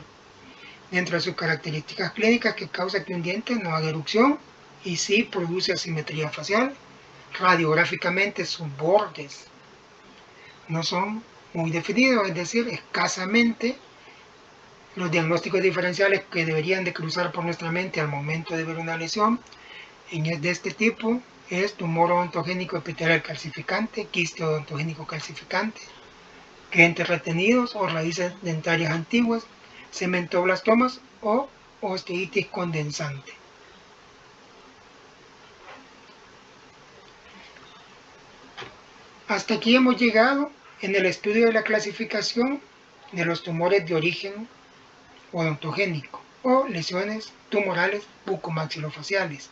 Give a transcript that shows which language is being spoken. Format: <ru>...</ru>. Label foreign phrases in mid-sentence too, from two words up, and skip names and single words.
<es>Dentro de sus características clínicas que causa que un diente no haga erupción y sí produce asimetría facial, radiográficamente sus bordes no son muy definidos, es decir, escasamente. Los diagnósticos diferenciales que deberían de cruzar por nuestra mente al momento de ver una lesión de este tipo es tumor odontogénico epitelial calcificante, quiste odontogénico calcificante, dientes retenidos o raíces dentarias antiguas, cementoblastomas o osteitis condensante. Hasta aquí hemos llegado en el estudio de la clasificación de los tumores de origen odontogénico o lesiones tumorales bucomaxilofaciales.</es>